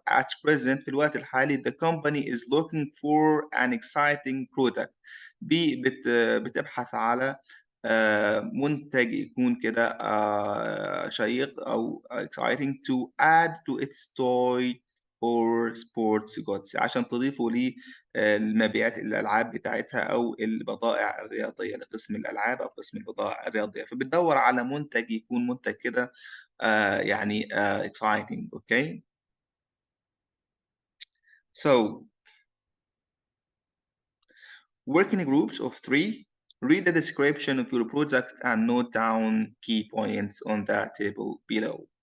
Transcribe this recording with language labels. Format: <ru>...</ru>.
<en>At present</en> <ar>في الوقت الحالي</ar> <en>the company is looking for an exciting product.</en> <ar>بتبحث على منتج يكون كده شيق أو</ar> <en>exciting to add to its toy or sports goods،</en> <ar>عشان تضيفوا لي المبيعات الألعاب بتاعتها أو البضائع الرياضية لقسم الألعاب أو قسم البضائع الرياضية. فبتدور على منتج يكون منتج كده يعني exciting.</ar> <en>Okay, so working groups of 3 Read the description of your product and note down key points on the table below.</en>